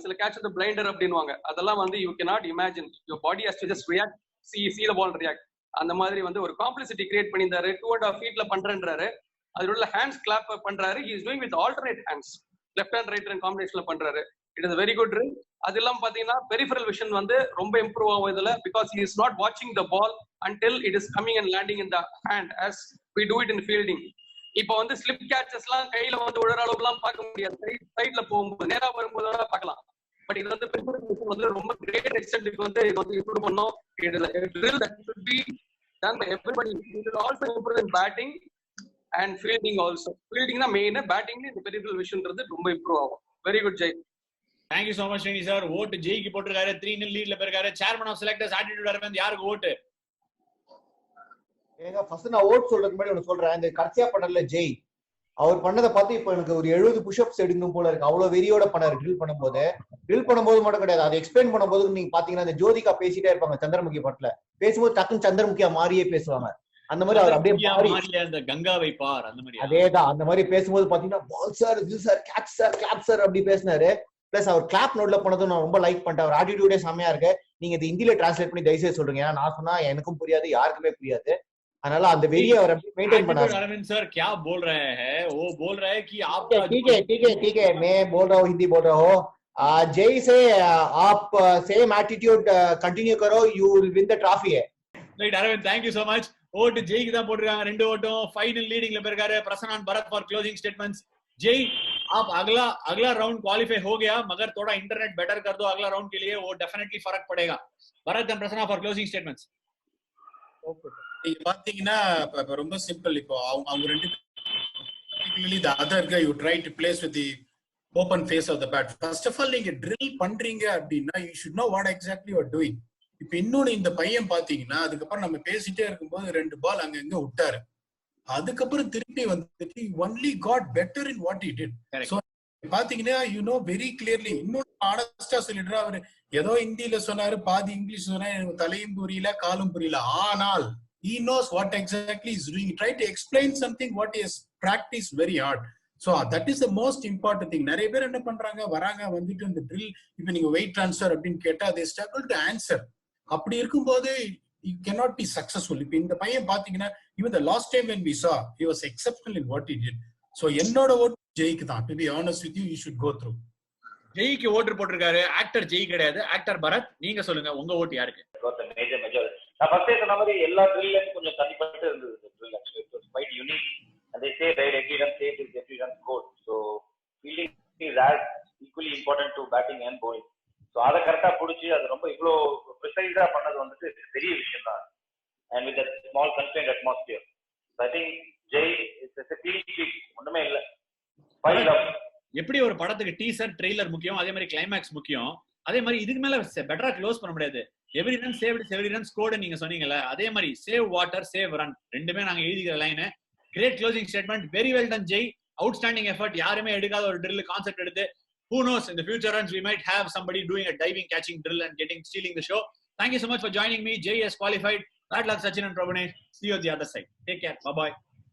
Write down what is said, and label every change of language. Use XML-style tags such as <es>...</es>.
<ta>சில கேட்ச் வந்து பிளைண்டர் அப்படின்வாங்க. அதெல்லாம் வந்து</ta> <en>You cannot imagine. Your body has to just react, see the ball react.</en> <ta>அந்த மாதிரி வந்து ஒரு காம்ப்ளெக்சிட்டி கிரியேட் பண்ணியிருந்தாரு. 2.5 feetல பண்றேன்றாரு. அதுல உள்ள ஹேண்ட்ஸ் கிளாப் பண்றாரு.</ta> <en>He is doing with alternate hands, left hand right hand காம்பினேஷன்ல பண்றாரு. It is very good drill.</en> <ta>அது இல்லாம பாத்தீங்கன்னா பெரிஃபரல் விஷன் வந்து ரொம்ப இம்ப்ரூவ் ஆகும் இதுல.</ta> <en>Because he is not வாட்சிங் த பால் until it is coming and landing in the hand as we do it in fielding.</en> <ta>இப்போ வந்து ஸ்லிப் கேச்சஸ் எல்லாம் கையில வந்து விழுற அளவுக்கு எல்லாம் பார்க்க முடியாது. சைட்ல போகும்போது நேரா வரும்போது பார்க்கலாம். பட் இது வந்து வந்து ரொம்ப கிரேட் எக்ஸ்டென்ட்க்கு வந்து இது வந்து இம்ப்ரூவ் பண்ணோம்.</ta> <en>Drill that should be done by everybody. It will also improve in batting and fielding also.</en> <ta>Fielding தான் மெயின், பேட்டிங்ல இந்த பெரிஃபரல் விஷன்றது ரொம்ப இம்ப்ரூவ் ஆகும்.</ta> <en>Very good Jay. Thank you so much Srini sir.</en> <ta>Vote ஜெய்க்கு போட்டுருக்காரு. 3-0 லீட்ல போயிருக்காரு. Chairman of selectors attitude Aravind யாருக்கு vote? ஏங்க first நான் vote சொல்றதுக்கு முன்னாடி ஒன்னு சொல்றேன். இந்த கடைசியா பண்ணல ஜெய், அவர் பண்ணதை பார்த்து இப்ப எனக்கு ஒரு 70 புஷ்அப்ஸ் எடுக்கணும் போல இருக்கு. அவ்வளவு வெறியோட பண்ணாரு ட்ரில் பண்ணும்போது மட்டும் கிடையாது. அதை எக்ஸ்பிளைன் பண்ணும்போது நீங்க பாத்தீங்கன்னா இந்த ஜோதிகா பேசிட்டே இருப்பாங்க சந்திரமுகி பட்ல பேசும்போது டக்குன்னு சந்திரமுகியா மாறியே பேசுவாங்க. அந்த மாதிரி அவர் அப்படியே அந்த கங்காவை பார் அந்த மாதிரி அதேதான் அந்த மாதிரி பேசும்போது பாத்தீங்கன்னா பால் சார், இது sir, catch sir, clap sir அப்படி பேசினாரு. பிளஸ் அவர் கிளாப் நோட்ல பண்ணதும் நான் ரொம்ப லைக் பண்ணிட்டேன். அவர் ஆட்டிடியூடே செமையா இருக்கு. நீங்க இது ஹிந்தியில டிரான்ஸ்லேட் பண்ணி தயவுசெய்து சொல்றீங்க. ஏன்னா நான் சொன்னா எனக்கும் புரியாது, யாருக்குமே புரியாது. அதனால அந்த வெறியை அவர் மெயின்टेन பண்ணாரு.</ta> <hi>अरविंद सर क्या बोल रहे हैं? वो बोल रहे हैं कि आप ठीक है मैं बोल रहा हूँ, हिंदी बोल रहा हूँ. जय से आप सेम एटीट्यूड कंटिन्यू करो,</hi> <en>you will win the trophy</en> <hi>है.</hi> <en>Right Arvind, thank you so much.</en> <ta>Vote ஜெய்க்கு தான் போட்டுருக்காங்க. 2 ஓட்டும். ஃபைனல் லீடிங்ல போயிருக்காரு.</ta> <hi>प्रसन्न भरत</hi> <en>For closing statements.</en> <hi>जय आप अगला राउंड क्वालिफाई हो गया, मगर थोड़ा इंटरनेट बेटर कर दो अगला राउंड के लिए, वो डेफिनेटली फर्क पड़ेगा.</hi> <en>Bharat and Prasanna for closing statements.</en> <ta>நீங்க பாத்தீங்கன்னா ரொம்ப சிம்பிள். இப்போ அவங்க ரெண்டு</ta> <en>particularly the other guy you try to place with the open face of the bat. First of all</en> <ta>நீங்க drill பண்றீங்க அப்படின்னா</ta> <en>you should know what exactly you are doing.</en> <ta>இப்போ இன்னொன்னு இந்த பையன் பாத்தீங்கன்னா அதுக்கப்புறம் நம்ம பேசிட்டே இருக்கும்போது 2 பால் அங்கங்க விட்டாரு. அதுக்கப்புறம் திருப்பி வந்துட்டு</ta> <en>only got better in what he did.</en> <ta>So பாத்தீங்கன்னா</ta> <en>You know very clearly.</en> <ta>இன்னொரு ஆனஸ்டா சொல்லிடுற, அவரு ஏதோ ஹிந்தியில சொன்னாரு, பாதி இங்கிலீஷ் சொன்னாரு, எனக்கு தலையும் புரியல காலும் புரியல.</ta> <en>ஆனால் he knows what exactly is doing. He try to explain something what he has practiced very hard. So that is the most important thing.</en> <ta>நிறைய பேர் என்ன பண்றாங்க, வராங்க வந்துட்டு இந்த drill, இப்ப நீங்க weight transfer அப்படின்னு கேட்டா</ta> <en>they struggle to answer.</en> <ta>அப்படி இருக்கும்போது</ta> <en>you cannot be successful.</en> <ta>இப்ப இந்த பையன் பாத்தீங்கன்னா</ta> <en>even the last time when we saw, he was exceptional in what he did.</en> <ta>So என்னோட ஓட்டு ஜெய்க்கு தான்.</ta> <en>To be honest with you, you should go through.</en> <ta>ஜெய்க்கு ஓட்டு போட்டிருக்காரு. ஆக்டர் ஜெய் கிடையாது, ஆக்டர் பரத். நீங்க சொல்லுங்க உங்க ஓட்டு யாருக்கு? நான் ஃபர்ஸ்டே சொன்ன மாதிரி எல்லா ட்ரில்லையும் கொஞ்சம் தனிப்பட்டு இருந்தது.</ta> <en>Drill actually it was quite unique. And they say right, every run saved is every run scored. So fielding is as equally important to batting and bowling.</en> <ta>So அதை கரெக்டா புடிச்சு அது ரொம்ப இவ்வளோ ப்ரிசைஸா பண்ணது வந்துட்டு பெரிய விஷயம் தான்.</ta> <en>And with that small constrained atmosphere, so I think Jay is a clean sheet.</en> <ta>ஒண்ணுமே இல்ல.</ta> <en>Fine love.</en> <ta>எப்படி ஒரு படத்துக்கு டீசர் ட்ரெய்லர் முக்கியம், அதே மாதிரி கிளைமேக்ஸ் முக்கியம், அதே மாதிரி இதுக்கு மேல பெட்டரா க்ளோஸ் பண்ண முடியாது.</ta> <en>every run saved every run scored</en> <ta>நீங்க சொன்னீங்கல்ல, அதே மாதிரி சேவ் வாட்டர் சேவ் ரன் ரெண்டுமே நாங்க எழுதிக்கிற line.</ta> <en>Great closing statement, very well done Jay, outstanding effort.</en> <ta>யாருமே எடுக்காத ஒரு ட்ரில் கான்செப்ட் எடுத்து,</ta> <en>who knows, in the future runs we might have somebody doing a diving catching drill and stealing the show. Thank you so much for joining me. Jay has qualified. Bad luck Sachin and Prabhanesh. See you on the other side. Take care. Bye bye.</en>